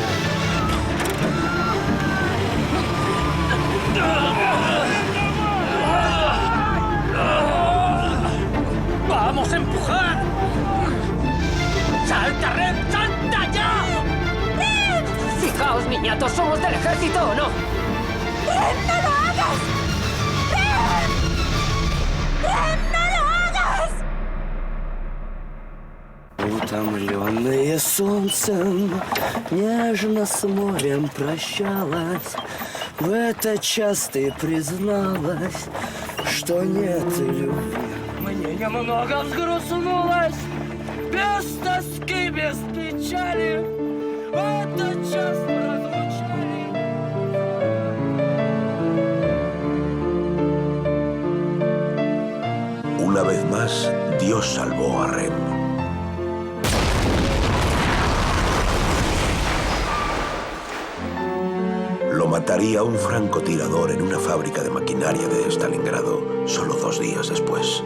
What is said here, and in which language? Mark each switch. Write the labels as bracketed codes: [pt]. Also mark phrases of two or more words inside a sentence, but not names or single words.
[es] ¡Vamos a empujar! ¡Salta, Red! ¡Salta ya! ¡Red! Fijaos, niñatos, ¿somos del ejército o no? ¡Ren, no lo hagas! ¡Ren! ¡Ren, no lo hagas! [ru] Утомленные солнцем, нежно с морем прощалась. В этот час ты призналась, что нет любви. Мне немного взгрустнулось, без тоски, без печали. В этот час мы разлучали. [es] Una vez más, Dios salvó a Rem. Lo mataría un francotirador en una fábrica de maquinaria de Stalingrado solo 2 días después.